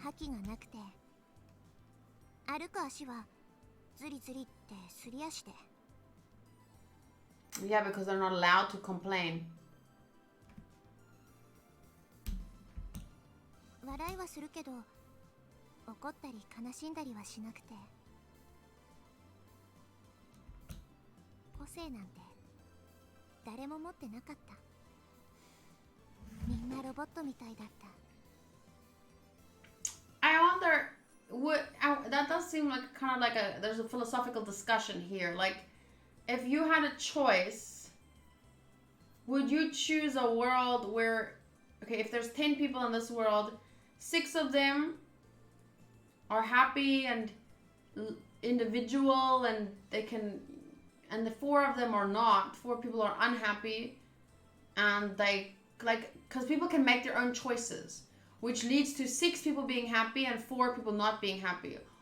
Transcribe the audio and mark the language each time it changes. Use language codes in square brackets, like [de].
[ja] 覇気がなくて、歩く足はズリズリってすり足で。 [en] Yeah, because they're not allowed to complain. [ja] 笑いはするけど、怒ったり悲しんだりはしなくて。個性なんて誰も持ってなかった。みんなロボットみたいだった。 [en] I wonder, that does seem like kind of like there's a philosophical discussion here. Like, if you had a choice, would you choose a world where, okay, if there's 10 people in this world, 6 of them are happy and individual and they can, and the 4 of them are not, 4 people are unhappy and they, like, because people can make their own choices, which leads to 6 people being happy and 4 people not being happy.